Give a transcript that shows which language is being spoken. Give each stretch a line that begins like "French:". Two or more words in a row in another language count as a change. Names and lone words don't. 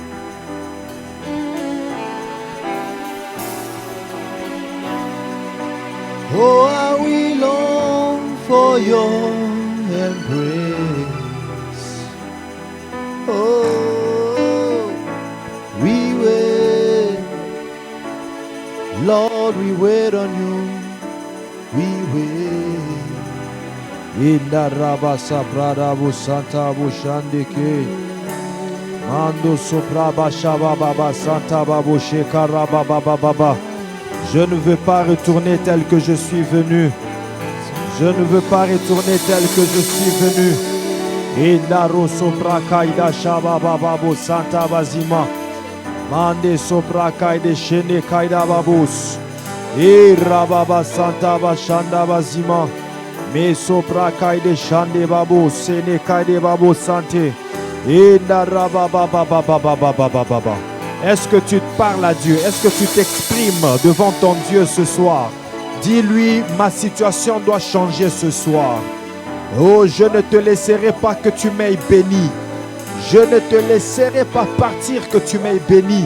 English: Oh, how we long for your embrace. Oh, we wait. Lord, we wait on you. We wait. Inda rabasa prada bu santa bu shandike. Mando sopra bashaba baba santa babu shekara baba baba.
French: Je ne veux pas retourner tel que je suis venu. Je ne veux pas retourner tel que je suis venu. Inda ro sopra kaida shaba baba bu santa bazima. Mande sopra kaide shene kaida babus. E rababa santa bashanda bazima. Me sopra kaide shande babu sene kaide babu sante. Est-ce que tu parles à Dieu? Est-ce que tu t'exprimes devant ton Dieu ce soir? Dis-lui, ma situation doit changer ce soir. Oh, je ne te laisserai pas que tu m'aies béni. Je ne te laisserai pas partir que tu m'aies béni.